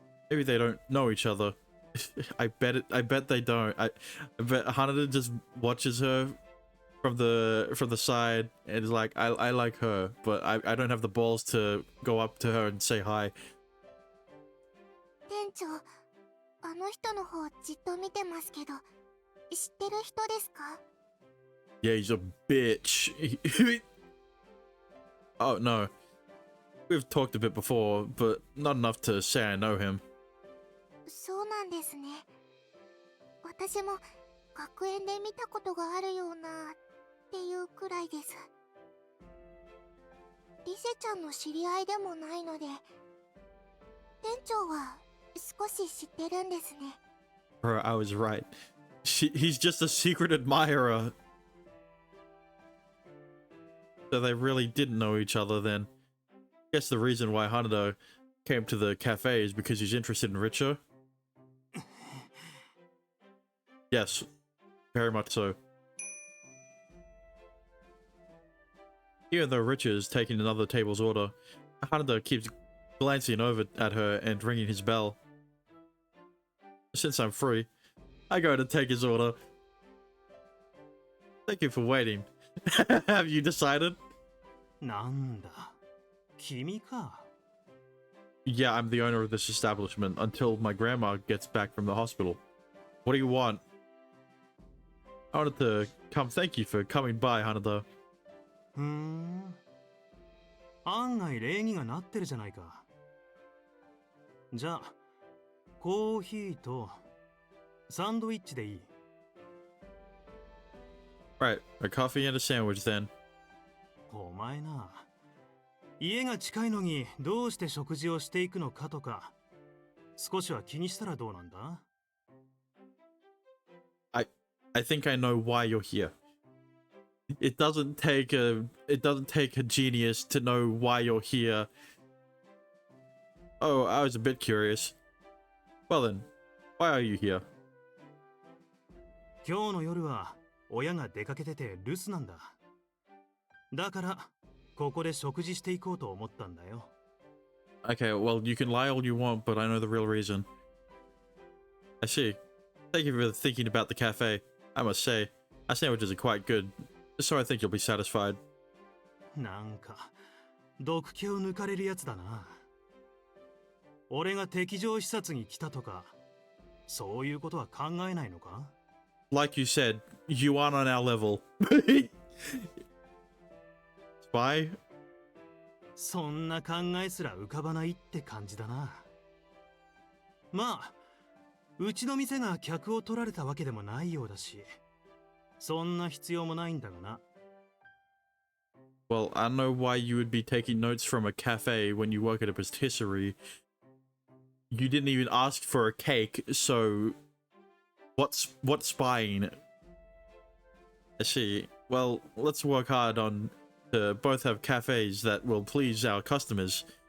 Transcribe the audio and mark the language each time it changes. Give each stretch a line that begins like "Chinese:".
English: Maybe they don't know each other. I bet they don't. I bet Haneda just watches her from the side and is like, I like her, but I don't have the balls to go up to her and say hi.
Japanese: 店長、あの人の方じっと見てますけど、知ってる人ですか？
English: Yeah, he's a bitch. Oh no. We've talked a bit before, but not enough to say I know him.
Japanese: そうなんですね。私も学園で見たことがあるようなっていうくらいです。リセちゃんの知り合いでもないので、店長は少し知ってるんですね。
English: Bro, I was right. He's just a secret admirer. So they really didn't know each other then. Guess the reason why Haneda came to the cafe is because he's interested in Richer. Yes, very much so. Even though Richer is taking another table's order, Haneda keeps glancing over at her and ringing his bell. Since I'm free, I go to take his order. Thank you for waiting. Have you decided?
Japanese: なんだ、君か。
English: Yeah, I'm the owner of this establishment until my grandma gets back from the hospital. What do you want? I wanted to come thank you for coming by, Haneda.
Japanese: 案外礼儀がなってるじゃないか。じゃあ、コーヒーとサンドイッチでいい。
English: Right, a coffee and a sandwich then.
Japanese: お前な、家が近いのにどうして食事をしていくのかとか、少しは気にしたらどうなんだ？
English: I think I know why you're here. It doesn't take a genius to know why you're here. Oh, I was a bit curious. Well then, why are you here?
Japanese: 今日の夜は親が出かけてて留守なんだ。だからここで食事していこうと思ったんだよ。
English: Okay, well, you can lie all you want, but I know the real reason. I see. Thank you for thinking about the cafe. I must say, our sandwiches are quite good, so I think you'll be satisfied.
Japanese: なんか毒気を抜かれるやつだな。俺が敵情視察に来たとか、そういうことは考えないのか？
English: Like you said, you aren't on our level. Spy?
Japanese: そんな考えすら浮かばないって感じだな。まあ、うちの店が客を取られたわけでもないようだし、そんな必要もないんだがな。
English: Well, I don't know why you would be taking notes from a cafe when you work at a patisserie. You didn't even ask for a cake, so what's spying? I see. Well, let's work hard on to both have cafes that will please our customers.